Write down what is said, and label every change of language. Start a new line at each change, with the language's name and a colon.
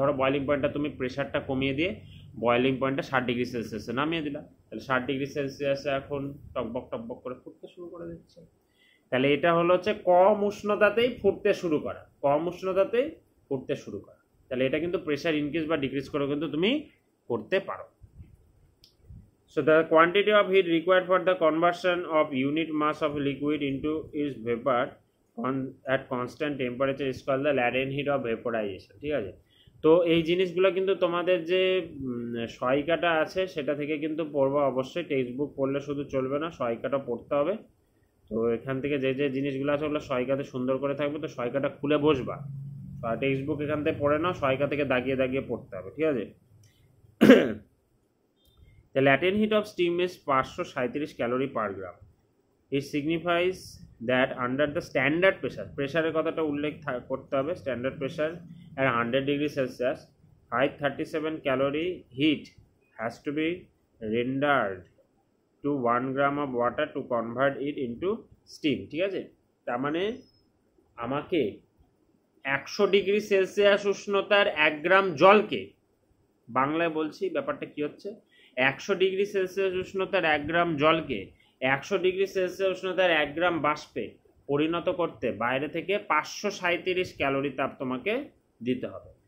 Bangla: ধরো বয়লিং পয়েন্টটা তুমি প্রেশারটা কমিয়ে দিয়ে বয়লিং পয়েন্টটা 60°C নামিয়ে দিলা, তাহলে 60°C এখন টকবক করে ফুটতে শুরু করে দিচ্ছে। তাহলে এটা হলো হচ্ছে কম উষ্ণতাতেই ফুটতে শুরু করা, কম উষ্ণতাতেই ফুটতে শুরু করা। তাহলে এটা কিন্তু প্রেশার ইনক্রিজ বা ডিক্রিজ করে কিন্তু তুমি করতে পারো।
English: So the quantity of heat required for the conversion of unit mass of liquid into its vapor at constant temperature is called the latent heat of vaporization,
Bangla: ঠিক আছে? তো এই জিনিসগুলো কিন্তু তোমাদের যে সহায়িকাটা আছে সেটা থেকে কিন্তু পড়বা, অবশ্যই টেক্সট বুক পড়লে শুধু চলবে না, সহায়িকাটা পড়তে হবে। তো এখান থেকে যে যে জিনিসগুলো আছে ওগুলো সহায়িকাতে সুন্দর করে থাকবে, তো সহায়িকাটা খুলে বসবা, টেক্সট বুক এখান থেকে পড়ে নাও, সহায়িকা থেকে দাগিয়ে দাগিয়ে পড়তে হবে, ঠিক আছে?
English: The latent heat of steam is 537 calorie per gram. It signifies that under the standard pressure,
Bangla: প্রেসারের কথাটা উল্লেখ করতে হবে, standard pressure
English: at 100°C, 537 calorie heat has to be rendered to 1 gram of water to convert it into steam,
Bangla: ঠিক আছে? তার মানে আমাকে 100°C উষ্ণতার 1 গ্রাম জলকে, বাংলায় বলছি ব্যাপারটা কি হচ্ছে, 100°C উষ্ণতার 1 গ্রাম জলকে 100°C উষ্ণতার 1 গ্রাম বাষ্পে পরিণত করতে বাইরে থেকে 537 ক্যালোরি তাপ তোমাকে দিতে হবে।